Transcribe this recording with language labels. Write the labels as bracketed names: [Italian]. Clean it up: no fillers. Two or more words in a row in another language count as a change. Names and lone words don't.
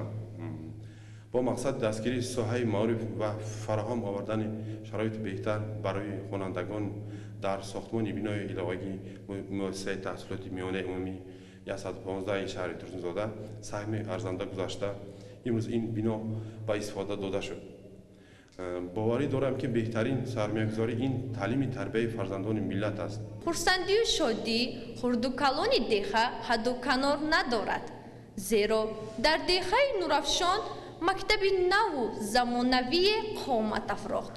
[Tajik] бо мақсад дастгирии соҳаи маориф ва фароҳам овардани шароити беҳтар барои хонандагон дар сохтмони бинои иловагии муассисаи таҳсилоти миёнаи умумии 115 шаҳри Турсунзода саҳми арзанда гузашта имрӯз ин бино ба истифода дода шуд. باوری دارم که بهترین سرمایه‌گذاری این تعلیم تربیت فرزندان ملت است. خورسندی و شادی خردوکالان دیخه حد و کنار ندارد، زیرا در دیخه نورافشان مکتب نو و زمانوی قامت افراخت.